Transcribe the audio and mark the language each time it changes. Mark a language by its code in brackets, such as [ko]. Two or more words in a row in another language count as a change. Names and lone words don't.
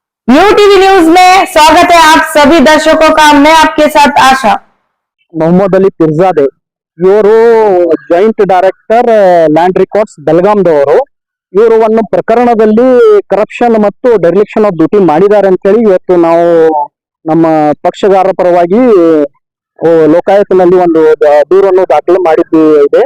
[hi] यू टीवी न्यूज में स्वागत है आप सभी दर्शकों का। मैं आपके साथ आशा। [kn] ಮೊಹಮ್ಮದ್ ಅಲಿ ಪಿರ್ಜಾದೆ ಇವರು [en] joint director land records [kn] ಬೆಳಗಾಂದವರು. ಇವರು ಒಂದು ಪ್ರಕರಣದಲ್ಲಿ ಕರಪ್ಷನ್ ಮತ್ತು [en] dereliction of duty [kn] ಮಾಡಿದ್ದಾರೆ ಅಂತ ಹೇಳಿ ಇವತ್ತು ನಾವು ನಮ್ಮ ಪಕ್ಷಗಾರ ಪರವಾಗಿ ಲೋಕಾಯುಕ್ತನಲ್ಲಿ ಒಂದು ದೂರನ್ನು ದಾಖಲು ಮಾಡಿದ್ದು ಇದೆ.